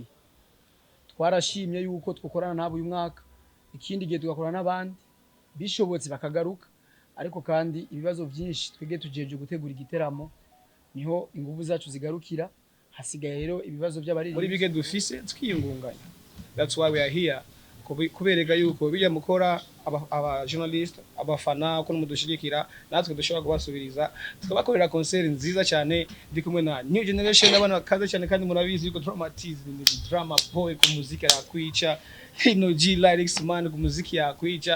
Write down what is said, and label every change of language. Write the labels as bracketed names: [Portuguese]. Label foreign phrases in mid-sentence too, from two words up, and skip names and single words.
[Rundi] Twarashimye yuko twakorana nabo uyu mwaka, ikindi gihe tugakorana n'abandi bishobotse bakagaruka, ariko kandi ibibazo byinshi twege tujeje gutegura igiteramo niho ingufu zacu zigarukira. Hasigaye rero ibibazo by'abari muri bige dufise twiyungunganya. [English] That's why we are here, [Rundi] kubereka yuko bijya mukora aba journalist abafana ko mudushigikira, natwe dushobora kubasubiriza tukabakorera concert nziza cyane. Ndi kumwe na [English] new generation [Rundi] n'abana bakaze cyane, kandi murabizi yuko Traumatism ni [English] drama boy [Rundi] ku muziki yakwica, Hino G [English] lyrics man [Rundi] ku muziki yakwica.